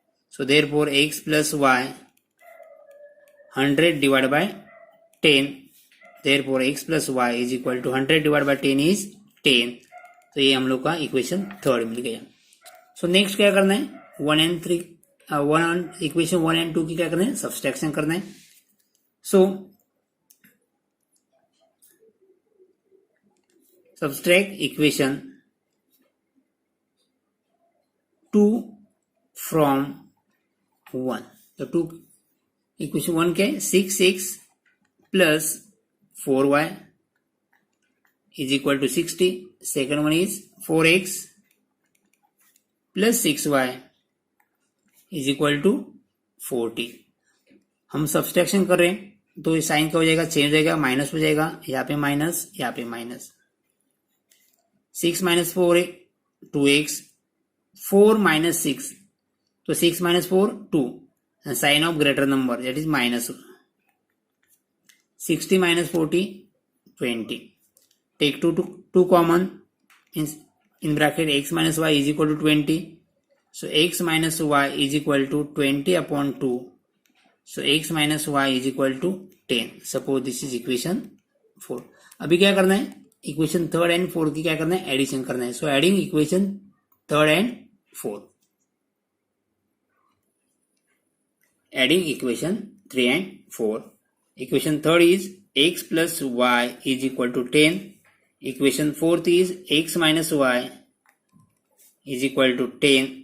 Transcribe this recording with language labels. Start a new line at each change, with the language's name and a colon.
English: So therefore x plus y 100 divide by 10, therefore x plus y is equal to 100 divide by 10 is 10.
Hindi: तो ये हम लोग का equation third मिल गया.
English: so next
Hindi: क्या करना है, 1 एंड 3 इक्वेशन 1 एंड 2 की क्या करना है सबस्ट्रैक्शन करना है. सो subtract equation 2 from 1.
English: तो 2 इक्वेशन 1 क्या है, 6x plus 4y is equal to 60. Second one is 4x plus 6y is equal to 40.
Hindi: हम सब्सट्रैक्शन कर रहे हैं तो साइन क्या हो जाएगा, चेंज हो जाएगा, माइनस हो जाएगा, यहाँ पे माइनस, यहाँ पे माइनस.
English: 6 minus 4 2x, 4 minus 6, तो 6 minus 4 2, sign of greater number that is minus. 60 माइनस 40 20. Take 2 common, in bracket x minus y is equal to 20. So x minus y is equal to 20 upon 2. So x minus y is equal to 10. Suppose this is equation 4.
Hindi: अभी क्या करना है, equation 3 and 4 की क्या करना है, addition करना है.
English: So adding equation 3 and 4. Adding equation 3 and 4. Equation 3 is x plus y is equal to 10. Equation fourth is x minus y is equal to 10.